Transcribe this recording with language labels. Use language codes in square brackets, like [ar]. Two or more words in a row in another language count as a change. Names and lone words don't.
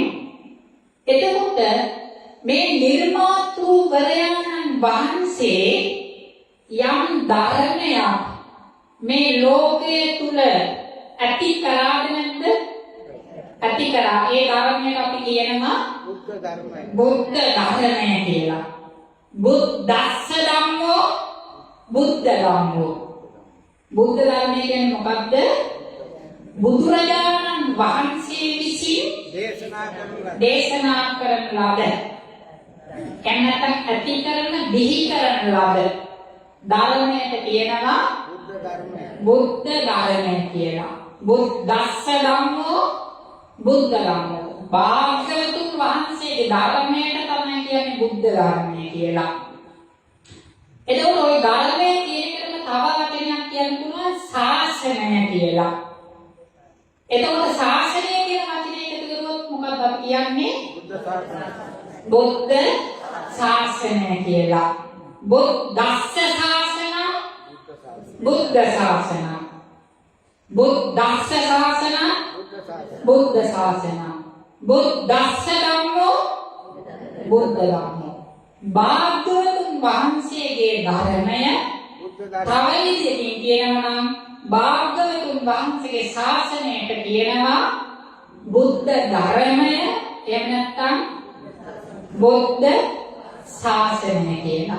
[si] එතකොට මේ නිර්මාතෘවරයන්න් වහන්සේ යම් ධර්මයක් මේ ලෝකයේ තුල ඇති කරාද නැද්ද? ඇති කරා. ඒ ධර්මයට අපි කියනවා බුද්ධ ධර්මය. බුද්ධ ධර්මය කියලා. [pi] බුද්දස්ස ධම්මෝ බුද්ධ ධම්මෝ. [si] බුද්ධ ධර්මය කියන්නේ මොකක්ද? බුදුරජාණන් වහන්සේ විසින් දේශනා කරන ලද කැමැත්තක් ඇති කරන බිහි කරන ලද ධර්මයට කියනවා බුද්ධ ධර්මය කියලා. [pi] බුද්දස්ස ධම්මෝ බුද්ධ ධම්මෝ. [si] භාග්‍යවතුන් වහන්සේගේ ධර්මයට තමයි කියන්නේ බුද්ධ ධර්මය කියලා. එතකොට ওই ධර්මයේ කියනකම තව වචනයක් කියන්න පුළුවන් ශාසනය කියලා. එතකොට ශාසනය කියන වචනේ එකතු කරුවොත් මොකක්ද අපි කියන්නේ? බුද්ධ ශාසනය කියලා. [pi] බුද්දස්ස ශාසන බුද්ධ ශාසන. බුද්දස්ස ශාසන බුද්ධ ශාසන. බුද්දස්ස ධම්මෝ බුද්ධ ධම්මෝ. [si] භාග්‍යවතුන් වහන්සේගේ ධර්මය තව විදිහකින් කියනවා නම් භාග්‍යවතුන් වහන්සේගේ ශාසනයට කියනවා බුද්ධ ධර්මය. එහෙම නැත්නම් බුද්ධ ශාසනය කියලා.